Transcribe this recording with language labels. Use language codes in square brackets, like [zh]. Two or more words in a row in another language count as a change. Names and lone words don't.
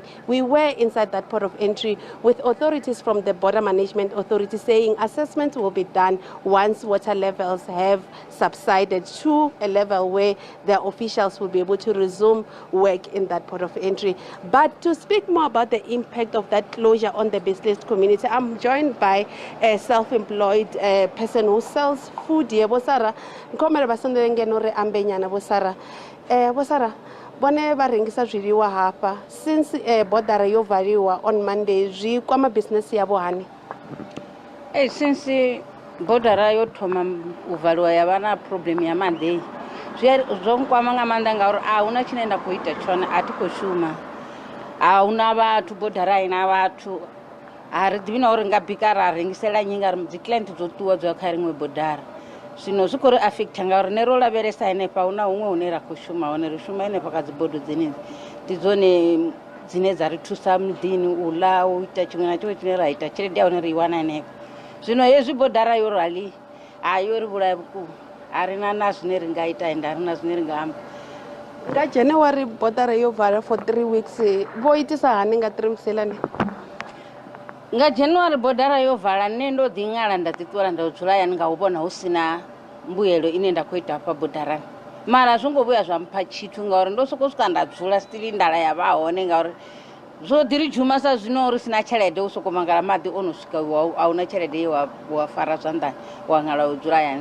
[en] We were inside that port of entry with authorities from the border management authority saying assessment will be done once water levels have subsided to a level where the officials will be able to resume work in that port of entry. But to speak more about the impact of that closure on the business community, I'm joined by a self-employed person who sells food here. [ve] Bosara, Bosara, bone ba rengisa zwiḽiwa hapa [en] since border [ve] yo valiwa [en] on Monday [ve] zwi kwama business ya bohane. [en] Since border [ve] yo thoma u valiwa ya vha na problem ya Monday zwo nkwama nga maanḓa ngauri a huna tshine nda khou ita tshone a thi khou shuma a huna vhathu border ina vhathu a ri ḓivhi na uri nga bika ra rengisela nnyi nga ri dzi client dzo ṱuwa dzo kha riṅwe border. Zwino zwi khou ri affecta ngauri ne ro lavhelesa henefha huna huṅwe hune ra khou shuma hone ri shuma henefha kha dzi bodo dzenedzi ndi dzone dzine dza ri thusa muḓini u ḽa u ita tshiṅwe na tshiṅwe tshine ra ita tshelede ya hone ri i wana henefha. Zwino hezwi bodara yo rali a yo ri vhulaya vhukuma a ri na zwine ri nga ita ende a ri na zwine ri nga amba. Nga January border yo vala [en] for 3 weeks [ve] vo itisa hani nga 3 weeks helani? Nga January bodara yo vala nne ndo ḓi ṅala nda ḓi ṱuwela nda dzula yani nga u vhona hu sina mbuyelo ine nda khou ita hafha bodarani. Mara zwo ngo vhuya zwa mpha tshithu ngauri ndo sokou swika nda dzula still ndala ya vha hone ngauri zwo ḓi ri dzhuma sa zwino uri sina tshelede u sokou mangala maḓi o no swika a huna tshelede ye wa fara zwanḓani wa ṅala u dzula yani.